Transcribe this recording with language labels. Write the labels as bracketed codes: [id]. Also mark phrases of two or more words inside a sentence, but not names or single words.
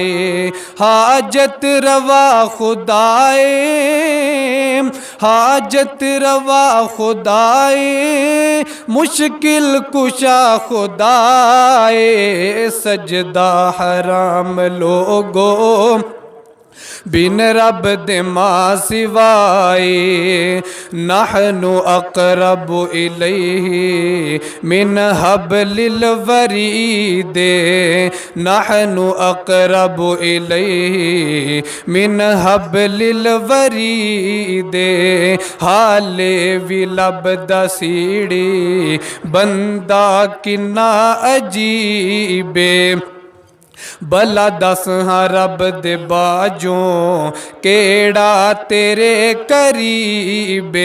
[pa] حاجت روا خدائے حاجت روا خدائے مشکل کشا خدائے. سجدہ حرام لوگو بن رب دے ماں سوائے. [ar] نحن أقرب إليه من حبل الوريد. نحن أقرب إليه من حبل الوريد. [pa] ہالے بھی لبھدا سیڑھی بندہ کنا عجیبے. بھلا دس ہاں رب دے باجوں کیہڑا تیرے قریبے.